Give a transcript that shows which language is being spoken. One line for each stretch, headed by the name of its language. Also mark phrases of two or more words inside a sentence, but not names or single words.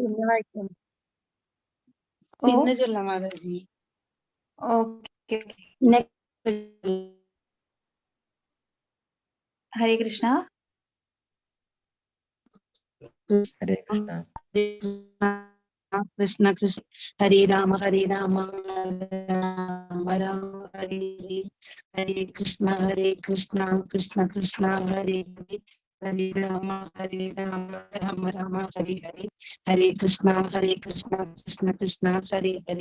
Malayalam: പിന്നെ ചൊല്ലാം മാതാജി.
Sanskrit: ഓക്കെ. ഹരേ കൃഷ്ണ. ഹരേ കൃഷ്ണ. കൃഷ്ണ കൃഷ്ണ ഹരേ രാമ രാമ രാമ ഹരേ ഹരേ കൃഷ്ണ കൃഷ്ണ കൃഷ്ണ ഹരേ ഹരേ ഹരേ രാമ രാമ രാമ ഹരേ ഹരേ ഹരേ കൃഷ്ണ കൃഷ്ണ കൃഷ്ണ ഹരേ ഹരേ